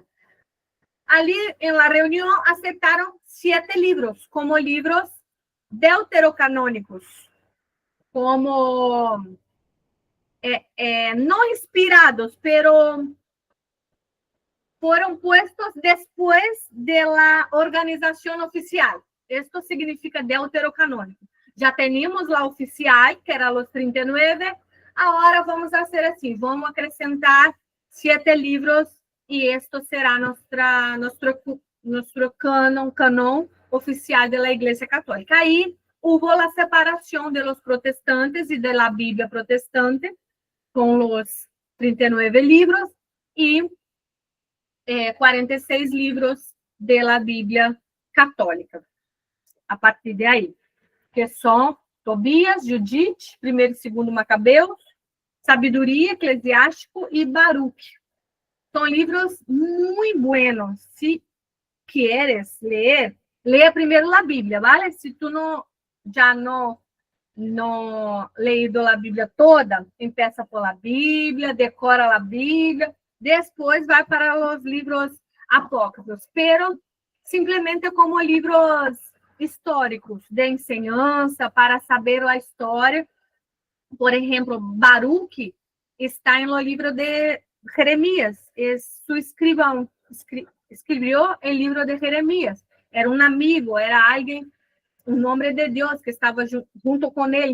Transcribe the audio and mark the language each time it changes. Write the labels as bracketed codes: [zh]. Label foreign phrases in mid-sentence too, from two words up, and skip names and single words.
[es] Ali, en la reunión, aceptaron 7 libros como libros deuterocanônicos, [pt] como não inspirados, [es] pero fueron puestos después de la organización oficial. Esto significa deuterocanónico. Já teníamos la oficial, que era los 39, [pt] agora vamos fazer assim, vamos acrescentar 7 livros e [es] esto será nuestro canon oficial de la Iglesia Católica. Aí hubo la separación de los protestantes y de la Biblia protestante con los 39 libros y 46 livros de la Bíblia católica. [pt] A partir de aí, que são Tobias, Judite, 1º e 2º Macabeus, Sabedoria, Eclesiástico e Baruch. São livros muito buenos. Se quieres ler, leia primeiro a Bíblia, ¿vale? Se tu já não leído a Bíblia toda, [es] empieza por la Bíblia, [pt] decora a Bíblia, depois vai para os livros apócrifos, pero simplesmente como livros históricos, de enseñança, para saber a história. Por exemplo, Baruch está no livro de Jeremias, su escrivão, escreveu o livro de Jeremias, era um amigo, era alguém, um homem de Deus que estava junto com ele.